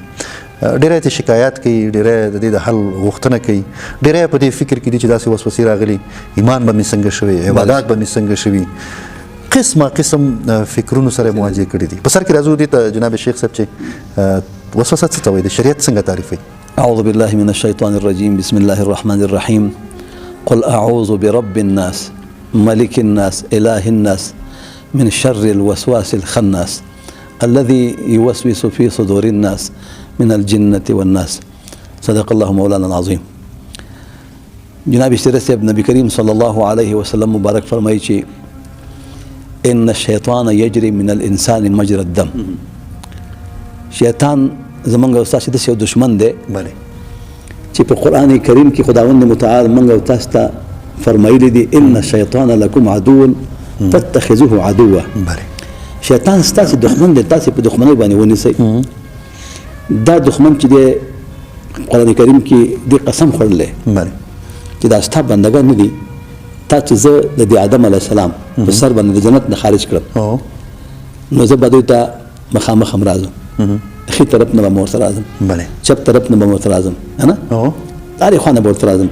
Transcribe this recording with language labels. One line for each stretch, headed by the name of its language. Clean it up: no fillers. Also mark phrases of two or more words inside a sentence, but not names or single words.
Pashto: ډیره ته شکایت کوي، ډیره د دې د حل غوښتنه کوي، ډیره په دې فکر کې دي چې داسې وسوسې راغلي ایمان به مې څنګه شوی، عبادت به مې څنګه شوي، قسم فکرونو سره مواجه کړي دي. په سر کې راځو دې ته جناب شیخ صاحب چې وسوسه څه ته وایي، د شریعت څنګه تعریفوي؟
Arabic: اعوذ بالله من الشیطان الرجیم. بسم الله الرحمن الرحیم. قل اعوذ برب الناس ملك الناس اله الناس من شر الوسواس الخناس الذي يوسوس في صدور الناس من الجنة والناس. صدق الله مولانا العظيم.
Pashto: جناب اشتری صاحب نبی کریم
Arabic: صلی الله علیه وسلم
Pashto: مبارک فرمایي چې
Arabic: ان الشیطان یجری من الانسان مجرى الدم.
Pashto: شیطان زمونږ او تاسو د یو دشمن دی. بله چې په قران کریم کې خداوند متعال مونږ او تاسو ته فرمایلی دی
Arabic: ان الشیطان لكم عدو فاتخذوه عدوا.
Pashto: بله شیطان ستاسو دښمن دی، تاسو په دښمنۍ باندې ونیسئ. دا دښمن چې دی قرآن کریم کې دی قسم خوړلی چې دا ستا بندګان نه دي، تا چې زه د دې آدم
Arabic: علیه السلام
Pashto: په سر باندې د جنت نه خارج کړم نو زه به دوی ته مخامخ هم راځم، ښي طرف نه به م ورته راځم، چپ طرف نه به م ورته راځم، نه هرې خوا نه به ورته راځم.